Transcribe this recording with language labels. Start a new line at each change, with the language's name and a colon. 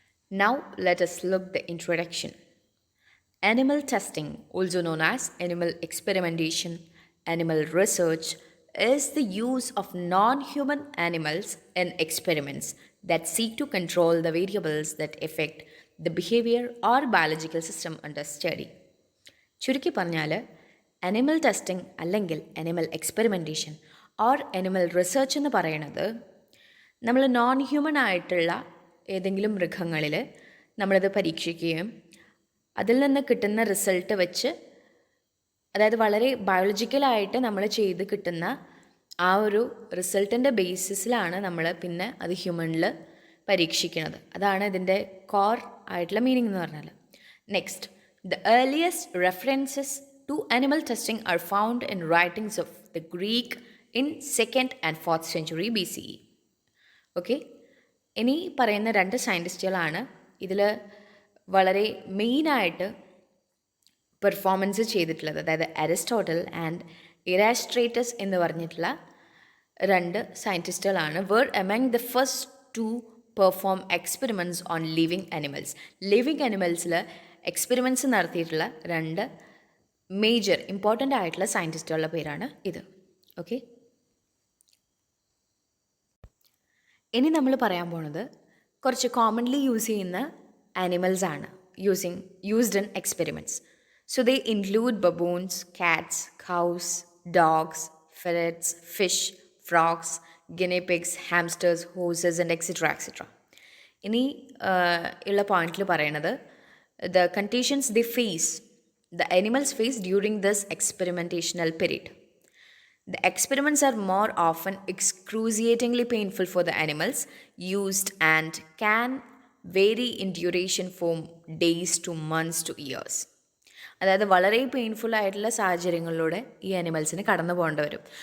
English: Now, let us look the introduction. Animal testing, also known as animal experimentation, animal research, is the use of non human animals in experiments that seek to control the variables that affect the behavior or biological system under study.
Malayalam: ചുരുക്കി പറഞ്ഞാൽ animal testing അല്ലെങ്കിൽ animal experimentation or animal research എന്ന് പറയുന്നത് നമ്മൾ non human ആയിട്ടുള്ള ഏതെങ്കിലും മൃഗങ്ങളിൽ നമ്മളത് പരീക്ഷിക്കുകയും അതിൽ നിന്ന് കിട്ടുന്ന റിസൾട്ട് വെച്ച് അതായത് വളരെ ബയോളജിക്കലായിട്ട് നമ്മൾ ചെയ്ത് കിട്ടുന്ന ആ ഒരു റിസൾട്ടിൻ്റെ ബേസിസിലാണ് നമ്മൾ പിന്നെ അത് ഹ്യൂമണിൽ പരീക്ഷിക്കുന്നത്. അതാണ് ഇതിൻ്റെ കോർ ആയിട്ടുള്ള മീനിങ് എന്ന് പറഞ്ഞാൽ.
English: Next, the earliest references to animal testing are found in writings of the Greek in 2nd and 4th century BCE.
Malayalam: Okay, ഇനി പറയുന്ന രണ്ട് സയൻറ്റിസ്റ്റുകളാണ് ഇതിൽ വളരെ മെയിനായിട്ട് പെർഫോമൻസ് ചെയ്തിട്ടുള്ളത്. അതായത് അരിസ്റ്റോട്ടൽ ആൻഡ് ഇറാസ്ട്രേറ്റസ് എന്ന് പറഞ്ഞിട്ടുള്ള രണ്ട് സയൻറ്റിസ്റ്റുകളാണ്
English: Where among the first to perform experiments on living animals.
Malayalam: Living അനിമൽസിൽ experiments നടത്തിയിട്ടുള്ള രണ്ട് മേജർ ഇമ്പോർട്ടൻ്റ് ആയിട്ടുള്ള സയൻറ്റിസ്റ്റുകളുടെ പേരാണ് ഇത്. ഓക്കെ, ഇനി നമ്മൾ പറയാൻ പോണത് കുറച്ച് കോമൺലി യൂസ് ചെയ്യുന്ന ആനിമൽസ് ആണ്
English: used in experiments. So they include baboons, cats, cows, dogs, ferrets, fish, frogs, guinea pigs, hamsters, horses and etc.
Malayalam: ഇനി ഉള്ള പോയിന്റിൽ പറയണത്
English: the conditions the animals face during this experimentational period. The experiments are more often excruciatingly painful for the animals used and can vary in duration from days to months to years.
Malayalam: അതായത് വളരെ painful ആയിട്ടുള്ള സാഹചര്യങ്ങളിലൂടെ ഈ അനിമൽസിന് കടന്നു പോകേണ്ടി വരും.